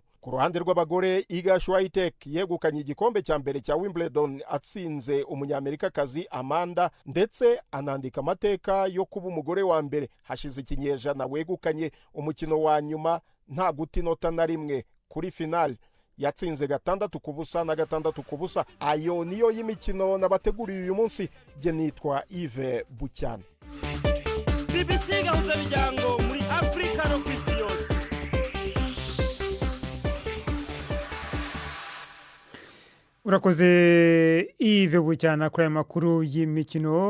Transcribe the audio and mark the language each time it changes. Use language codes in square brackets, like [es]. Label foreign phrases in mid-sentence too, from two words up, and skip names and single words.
[rn] Ku ruhande rw'abagore, Iga Swiatek yegukanye igikombe cya mbere cya Wimbledon atsinze umunyamerikakazi Amanda, ndetse anandika amateka yo kuba umugore wa mbere hashize ikinyejana wegukanye umukino wa nyuma nta guta inota na rimwe kuri final. Yatsinze 6-0 na 6-0. Ayo niyo y'imikino nabateguriye uyu munsi. Je nitwa Yves Bucyana. BBC gahuza miryango muri Afrika no kwisi yose. Urakoze Yves Bucyana kuri aya makuru y'imikino.